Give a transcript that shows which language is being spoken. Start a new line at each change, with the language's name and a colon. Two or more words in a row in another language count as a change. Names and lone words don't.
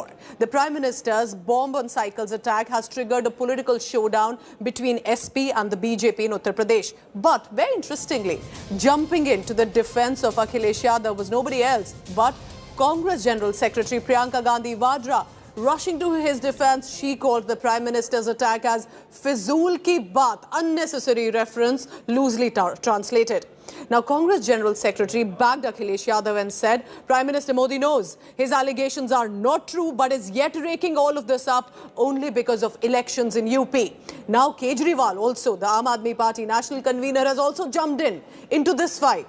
English: The Prime Minister's bomb on cycles attack has triggered a political showdown between SP and the BJP in Uttar Pradesh. But very interestingly, jumping into the defense of Akhilesh Yadav was nobody else but Congress General Secretary Priyanka Gandhi Vadra. Rushing to his defense, she called the Prime Minister's attack as
Hindi: फ़िज़ूल की बात,
English: unnecessary reference, loosely translated. Now, Congress General Secretary backed Akhilesh Yadav and said Prime Minister Modi knows his allegations are not true, but is yet raking all of this up only because of elections in UP. Now, Kejriwal, also the Aam Aadmi Party national convener, has also jumped into this fight.